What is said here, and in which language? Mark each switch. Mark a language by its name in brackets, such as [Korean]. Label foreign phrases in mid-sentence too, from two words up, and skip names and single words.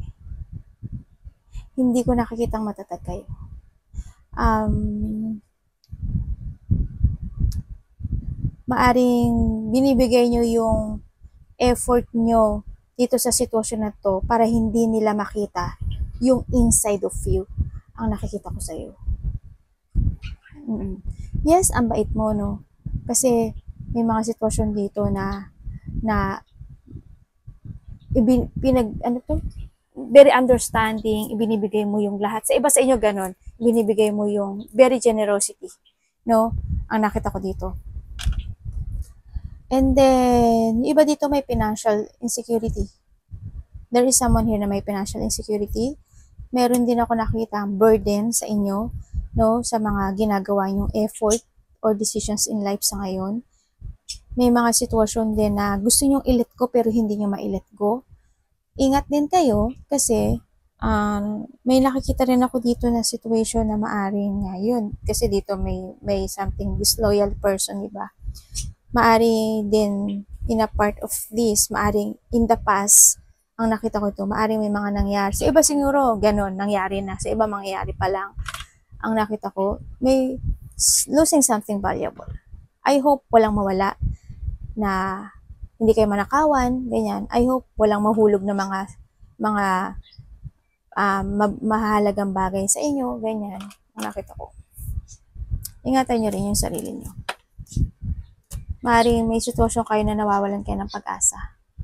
[Filipino] Hindi ko nakikitang matatag kayo. Maaring binibigay nyo yung effort nyo dito sa sitwasyon na to para hindi nila makita yung [English] inside of you [Filipino] ang nakikita ko sa iyo. Yes, ang bait mo, no? Kasi may mga sitwasyon dito na [English] very understanding, [Filipino] ibinibigay mo yung lahat. Sa iba sa inyo ganon, ibinibigay mo yung [English] very generosity, [Filipino] no? Ang nakita ko dito. [English] And then, [Filipino] iba dito may [English] financial insecurity. There is someone here [Filipino] na may [English] financial insecurity. [Filipino] Meron din ako nakita ang burden sa inyo, no, sa mga ginagawa nyong [English] effort or decisions in life [Filipino] sa ngayon. May mga sitwasyon din na gusto nyong [English] i-let go [Filipino] pero hindi nyo [English] ma-let go. [Filipino] Ingat din kayo kasi may nakikita rin ako dito na situation na maaring yun. Kasi dito may [English] something disloyal person, [Filipino] diba? Maari din [English] in a part of this, maaring in the past, [Filipino] ang nakita ko ito, maaring may mga nangyari. Sa iba siguro, ganon, nangyari na. Sa iba, mangyayari pa lang. Ang nakita ko, may [English] losing something valuable. I hope [Filipino] walang mawala na hindi kayo manakawan, ganyan. [English] I hope [Filipino] walang mahulog na mga mahalagang bagay sa inyo, ganyan. Ang nakita ko. Ingatan nyo rin yung sarili nyo. Maaaring may sitwasyon kayo na nawawalan kayo ng pag-asa.